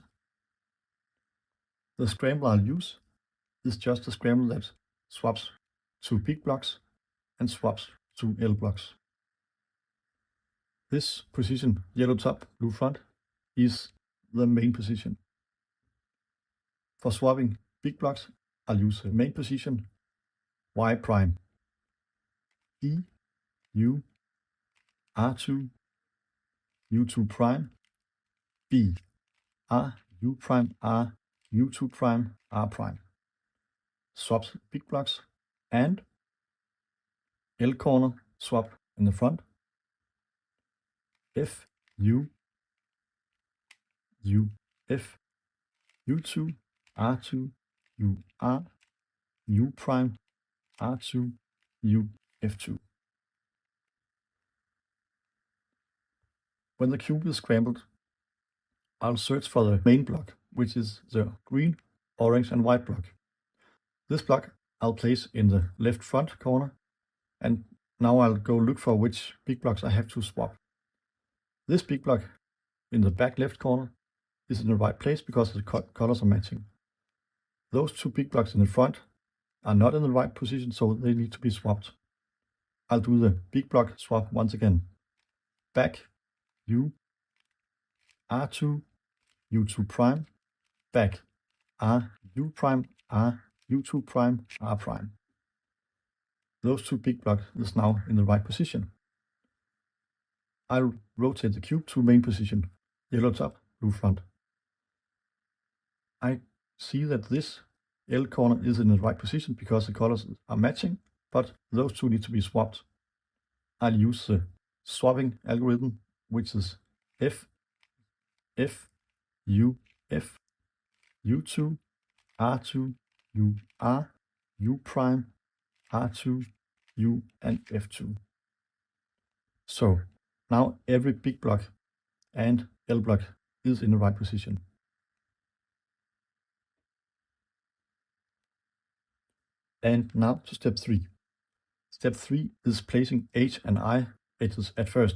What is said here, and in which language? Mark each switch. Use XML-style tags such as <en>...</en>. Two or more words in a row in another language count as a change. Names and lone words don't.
<en>The scramble I'll use is just a scramble that swaps to big blocks and swaps to L blocks. This position, yellow top, blue front, is the main position. For swapping big blocks, I'll use the main position, Y prime, E, U, R2, U2 prime, B, R, U prime, R, U2 prime, R prime. Swaps big blocks and L corner swap in the front, F, U, U, F, U2, R2, U, R, U prime, R2, U, F2. When the cube is scrambled, I'll search for the main block, which is the green, orange and white block. This block I'll place in the left front corner, and now I'll go look for which big blocks I have to swap. This big block in the back left corner is in the right place because the colors are matching. Those two big blocks in the front are not in the right position, so they need to be swapped. I'll do the big block swap once again. Back, U, R2, U2 prime, back, R, U prime, R, U2 prime, R prime. Those two big blocks is now in the right position. I'll rotate the cube to main position, yellow top, blue front. I see that this L corner is in the right position because the colors are matching, but those two need to be swapped. I'll use the swapping algorithm, which is F, F, U, F, U2, R2, U, R, U prime, R2, U, and F2. So now every big block and L block is in the right position. And now to step 3. Step 3 is placing H and I edges at first.</en>